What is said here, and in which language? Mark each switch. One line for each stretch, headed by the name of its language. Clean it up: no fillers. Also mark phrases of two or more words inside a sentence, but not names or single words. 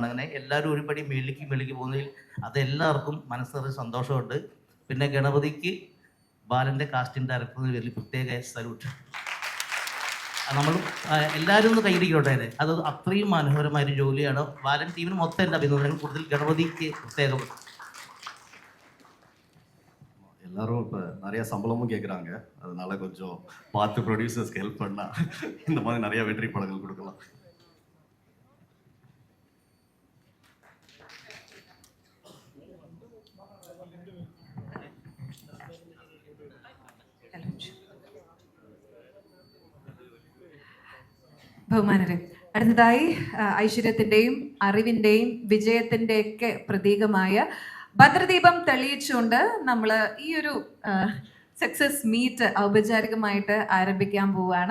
Malayalam: അങ്ങനെ എല്ലാവരും ഒരുപടി മേളിക്ക് പോകുന്നതിൽ അതെല്ലാവർക്കും മനസ്സിലൊരു സന്തോഷമുണ്ട്. പിന്നെ ഗണപതിക്ക് ബാലൻ്റെ
English: casting director
Malayalam: വലിയ പ്രത്യേക സല്യൂട്ട്. നമ്മൾ എല്ലാവരും ഒന്ന് കൈയിടിക്കട്ടെ. അത് അത്രയും മനോഹരമായൊരു ജോലിയാണ്. ബാലൻ ടീമിന് മൊത്തം എൻ്റെ അഭിനന്ദനങ്ങൾ. കൂടുതൽ ഗണപതിക്ക് പ്രത്യേകം.
Tamil: எல்லாரும் இப்போ நிறைய சம்பளமும் கேட்குறாங்க, அதனால கொஞ்சம் பார்த்து ப்ரொடியூசர்ஸ்க்கு ஹெல்ப் பண்ணால் இந்த மாதிரி நிறைய வெற்றி படங்கள் கொடுக்கலாம்.
Malayalam: ബഹുമാനരെ, അടുത്തതായി ഐശ്വര്യത്തിൻ്റെയും അറിവിൻ്റെയും വിജയത്തിൻ്റെയൊക്കെ പ്രതീകമായ ഭദ്രദീപം തെളിയിച്ചുകൊണ്ട് നമ്മൾ ഈ ഒരു
English: success meet
Malayalam: ഔപചാരികമായിട്ട് ആരംഭിക്കാൻ പോവുകയാണ്.